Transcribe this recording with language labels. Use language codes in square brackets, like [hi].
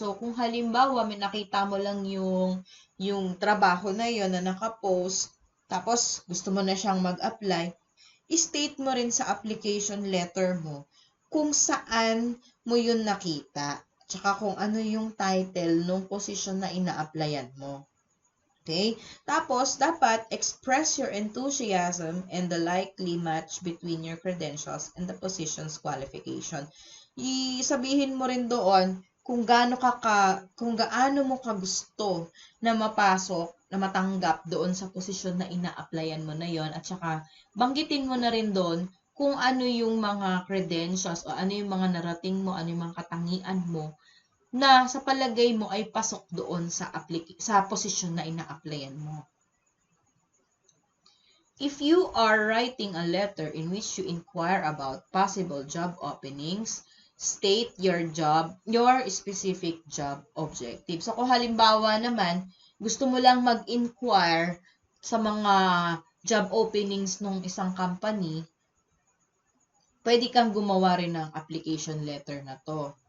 [tl] So, kung halimbawa, may nakita mo lang yung trabaho na yon na nakapost, tapos gusto mo na siyang mag-apply, state mo rin sa application letter mo kung saan mo yun nakita, tsaka kung ano yung title ng position na ina-applyan mo. Okay? Tapos, dapat [en] express your enthusiasm and the likely match between your credentials and the position's qualification. [tl] Sabihin mo rin doon kung gaano mo kagusto na mapasok, na matanggap doon sa posisyon na ina-applyan mo na yon, at saka banggitin mo na rin doon kung ano yung mga credentials o ano yung mga narating mo, ano yung mga katangian mo na sa palagay mo ay pasok doon sa posisyon na ina-applyan mo. [en] If you are writing a letter in which you inquire about possible job openings, state your specific job objective. [tl] So, kung halimbawa naman, gusto mo lang mag-inquire sa mga job openings ng isang company, pwede kang gumawa rin ng application letter na to.